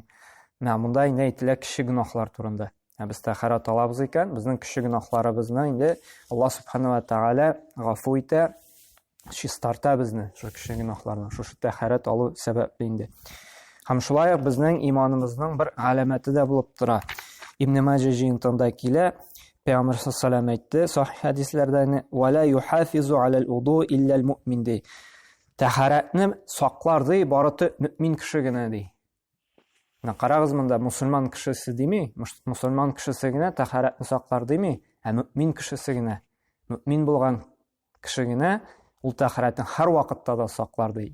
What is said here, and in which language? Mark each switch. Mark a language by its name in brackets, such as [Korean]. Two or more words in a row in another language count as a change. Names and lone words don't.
[Tatar] Менә монда инде әйтелә кичә гөнаһлар турында. Без тәһарәт алабыз икән, безнең кичә гөнаһларыбызны инде Аллаһ [Arabic] سبحانه وتعالى [Tatar] гафу итә, чистарта безне, шу кичә гөнаһларны, шушы тәһарәт алу сәбәпле инде. Һәм шулай ук безнең иманыбызның бер галәмәте дә булып тора. Ибн Маҗа җыентыгында килә, Peygamber [Arabic] صلى الله عليه وسلم [Tatar] aytdı, sahih hadislerden [Arabic] وَلَا يُحَافِظُ عَلَى الْوُضُوءِ إِلَّا الْمُؤْمِنِ [Tatar] di. Тәһарәтне саклар ди, бары мөмин кеше генә ди. Карагыз, монда мусульман кешесе дими, мусульман кешесе генә тәһарәтне саклар дими, ә мөмин кешесе генә. Мөмин булган кеше генә ул тәһарәтне һәр вакытта да саклар ди.